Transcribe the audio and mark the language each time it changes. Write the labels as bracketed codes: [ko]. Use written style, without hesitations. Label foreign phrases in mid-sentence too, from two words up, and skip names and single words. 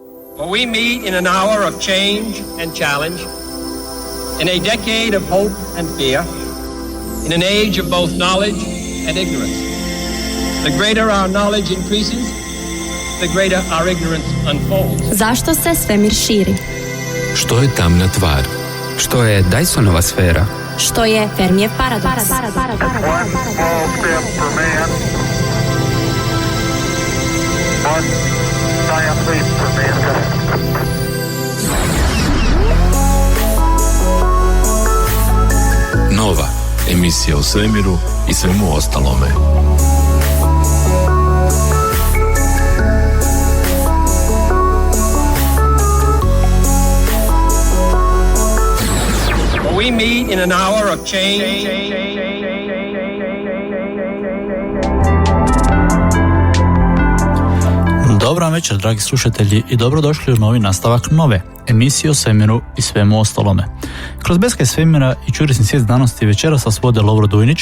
[en] For we meet in an hour of change and challenge, in a decade of hope and fear, in an age of both knowledge and ignorance. The greater our knowledge increases, the greater our ignorance unfolds. [hr] Zašto se svemir širi? Što je tamna tvar? Što je Dysonova sfera? Što je Fermijev paradoks? Nova, emisija o svemiru i svemu ostalome. [en] We meet in an hour of change. [hr] Dobro večer, dragi slušatelji, i dobrodošli u novi nastavak nove emisije o svemiru i svemu ostalome. Kroz Beskaj svemira i čurisni svijet znanosti večeras vas vode Lovro Dujnić,